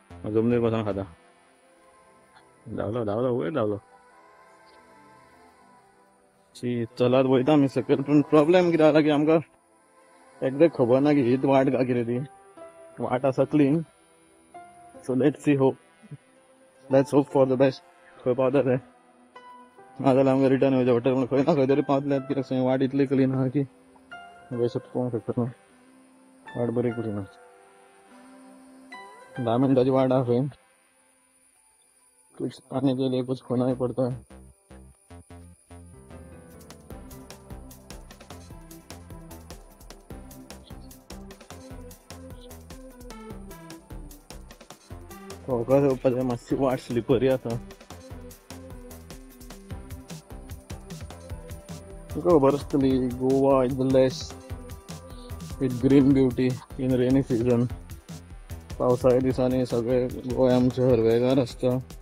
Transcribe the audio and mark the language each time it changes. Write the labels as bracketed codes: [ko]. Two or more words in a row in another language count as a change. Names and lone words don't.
[kok] जमनीर बसून खाता धावलो वयर धावलो चलत वयता आमी सकयल पूण प्रॉब्लेम कितें जाला की आमकां एक्झॅक्ट खबर ना की हीच वाट काय कितें ती वाट आसा क्लीन [en] so let's hope for the best [kok] खंय पावता ते नाजाल्यार आमकां रिटर्न येवचें पडटलें पूण खंय ना खंय तरी पावतल्यात कित्याक थंय वाट इतली क्लीन आहा की बेश्ट पळोवंक शकता वाट बरी क्लीन आहा 10 मिनटाची वाट आहा खंय [hi] कुछ पानी के लिए कुछ खोना ही पड़ता है [kok] वोकत येवपाचें मातशी वाट स्लिपरी आसा तुका खबर आसतली [en] Goa is the less with green beauty in rainy season [kok] पावसाळ्या दिसांनी सगळे गोंय आमचे हरवेगार आसता